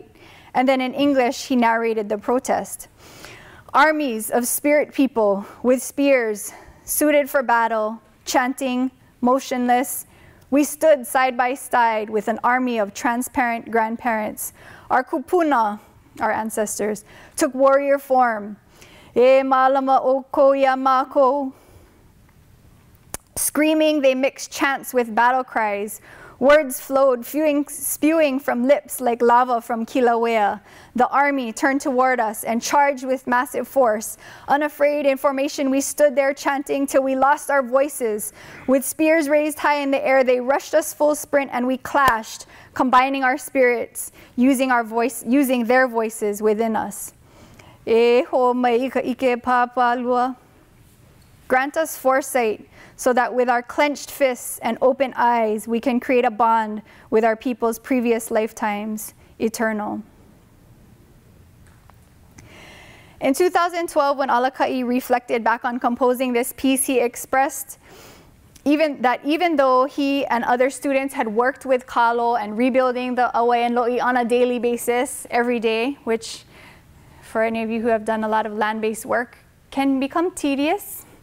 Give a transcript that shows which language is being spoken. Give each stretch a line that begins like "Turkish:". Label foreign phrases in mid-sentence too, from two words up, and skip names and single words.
English: And then in English, he narrated the protest. Armies of spirit people with spears, suited for battle, chanting, motionless. We stood side by side with an army of transparent grandparents. Our kupuna, our ancestors, took warrior form.
Hawaiian: E malama o ko ya mako.
English: Screaming, they mixed chants with battle cries. Words flowed, spewing from lips like lava from Kilauea. The army turned toward us and charged with massive force. Unafraid in formation, we stood there chanting till we lost our voices. With spears raised high in the air, they rushed us full sprint and we clashed, combining our spirits, using their voices within us.
Hawaiian: E ho mai ka ike papalua.
English: Grant us foresight, so that with our clenched fists and open eyes, we can create a bond with our people's previous lifetimes, eternal. In 2012, when Alaka'i reflected back on composing this piece, he expressed even though he and other students had worked with Kalo and rebuilding the Awe and Lo'i on a daily basis every day, which for any of you who have done a lot of land-based work can become tedious.